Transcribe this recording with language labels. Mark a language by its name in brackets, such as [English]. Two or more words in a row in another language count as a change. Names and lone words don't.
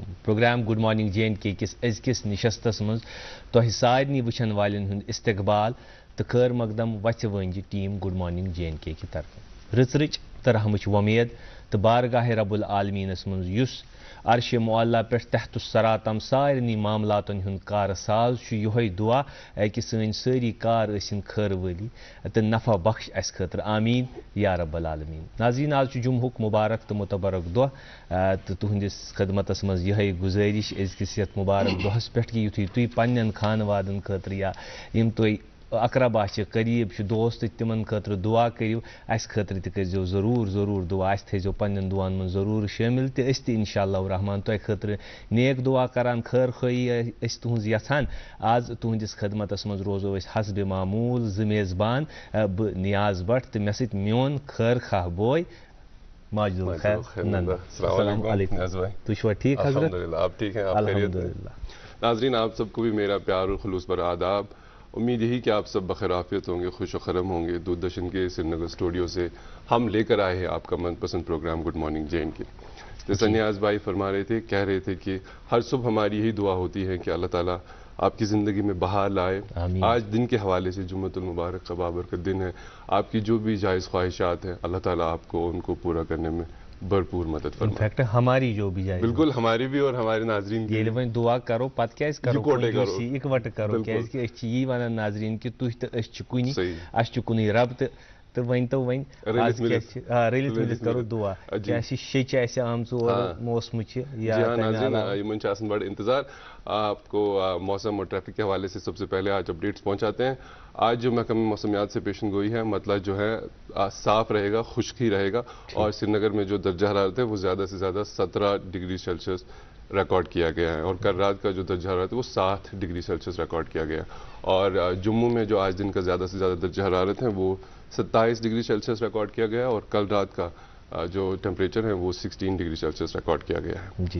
[Kashmiri] प्रोग्राम गुड मॉर्निंग J&K किस अजकिस निशस्तस मज तोह सारनी वुचन वालन हुंद इस्तकबाल तो खैर मकदम वच वंज टीम गुड मॉर्निंग J&K की तरफ रच रच तो रहमच वमेद तो बारगाह रब्बुल आलमीनस मज युस अर्श मुअल्ला पे तहत सरा तम सारनी मामलातन हुंद कार साज यह दुआ कि सन सारी कार इन खैर वाली तो नफा बख्श अस खतर [Arabic] آمين يا رب العالمين. [Kashmiri] नाज़रीन आज जुम्हुक मुबारक तो मुतबरक दुआ तो तुहंदिस खदमतस मज यह गुजारिश अजकिस यथ मुबारक दुहस पे कि युथुय तुय पन्न खानवादन खतर या यम तुय अकरबा करीब दोस्त तिमन खतर दुआ करियो अस खतर तजो जरूर जरूर दुआ अस थो पन्न दुआन मन जरूर शामिल तो इंशाअल्लाह रहमान तुह खतर नेक दुआ करान खैर खई तुहज यथान आज तुहंदिस खदमतस मज रोजो हसब मामूल ज मेज़बान ब नियाज भट्ट तो मे सत मोन खैर खाह बोय माजुल खैर नंद। [Arabic] السلام عليكم. [Kashmiri] तुम ठीक हजरत? [Hindi] अल्हम्दुलिल्लाह आप ठीक हैं? आप अल्हम्दुलिल्लाह। नाज़रीन आप सबको भी मेरा प्यार और खुलूस पर आदाब। उम्मीद यही कि आप सब बखैर आफियत होंगे, खुश व खरम होंगे। दूरदर्शन के श्रीनगर स्टूडियो से हम लेकर आए हैं आपका मनपसंद प्रोग्राम गुड मॉर्निंग J&K। जैसा नियाज भाई फरमा रहे थे, कह रहे थे कि हर सुबह हमारी यही दुआ होती है कि अल्लाह ताला आपकी ज़िंदगी में बहार लाए। आज दिन के हवाले से जुम्मतुल मुबारक का बाबरकत दिन है। आपकी जो भी जायज़ ख्वाहिशात हैं अल्लाह ताला आपको उनको पूरा करने में भरपूर मदद फरमाए। इनफैक्ट हमारी जो भी जाए बिल्कुल हमारी भी और हमारे नाजरीन की [Kashmiri] ये दुआ करो पत क्या करो इकवट करो क्या वन नाजरीन कि तुह तो कुन कुन रब तो वन तो वन रलित मिलित करो दुआ क्या शेच आमच मौसम [Hindi] बड़ इंतजार आपको मौसम और ट्रैफिक के हवाले से सबसे पहले आज अपडेट्स पहुंचाते हैं। आज जो महकमा मौसमियात से पेशन गोई है मतलब जो है साफ रहेगा, खुश्की रहेगा और श्रीनगर में जो दर्जा हरारत है वो ज़्यादा से ज़्यादा 17 [English] degree Celsius [Hindi] रिकॉर्ड किया गया है और कल रात का जो दर्जा हरारत है वो 7 [English] degree Celsius [Hindi] रिकॉर्ड किया गया है और जम्मू में जो आज दिन का ज़्यादा से ज़्यादा दर्जा हरारत है वो 27 [English] degree Celsius [Hindi] रिकॉर्ड किया गया है और कल रात का जो टेम्परेचर है वो 16 [English] degree Celsius [Hindi] रिकॉर्ड किया गया है जी।